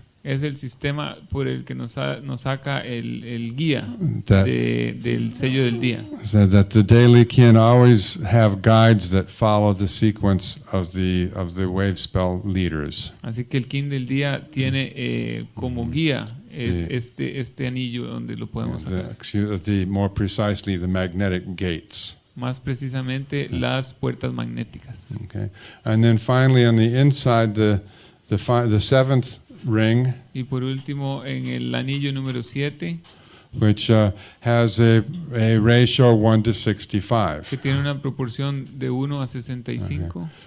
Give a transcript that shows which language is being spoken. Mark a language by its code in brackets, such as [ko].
[es] es el sistema por el que nos saca el guía [en] That- [es] del sello del día. [en] So that the daily kin always have guides that follow the sequence of the wave spell leaders. [es] Así que el kin del día tiene como guía este anillo donde lo podemos sacar. [en] More precisely, the magnetic gates. [es] Más precisamente las puertas magnéticas. [en] Okay, and then finally on the inside, the seventh ring, [es] Y por último, en el anillo número 7, [en] which has a ratio 1 to 65. [es] que tiene una proporción de 1 a 65,